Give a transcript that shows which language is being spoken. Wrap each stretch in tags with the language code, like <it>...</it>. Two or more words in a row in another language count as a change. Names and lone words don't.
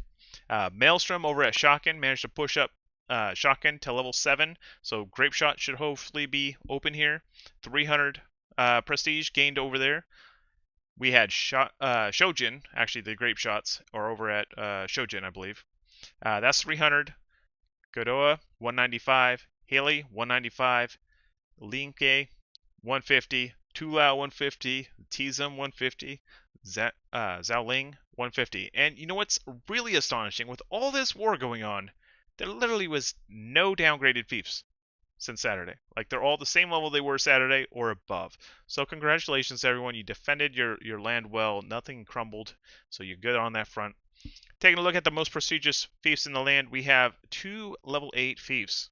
<en>Maelstrom over at Shotgun managed to push up Shotgun to level 7, so Grape Shot should hopefully be open here. 300 prestige gained over there. We had Shojin, actually the Grape Shots are over at Shojin, I believe. That's 300. Godoa, 195. Haley, 195. Linke, 150. Tulao, 150. Tizum, 150. Xiaoling, 150. And you know what's really astonishing? With all this war going on, there literally was no downgraded fiefs since Saturday. Like, they're all the same level they were Saturday or above. So congratulations everyone. You defended your land well. Nothing crumbled. So you're good on that front. Taking a look at the most prestigious fiefs in the land, we have 2 level 8 fiefs.</en>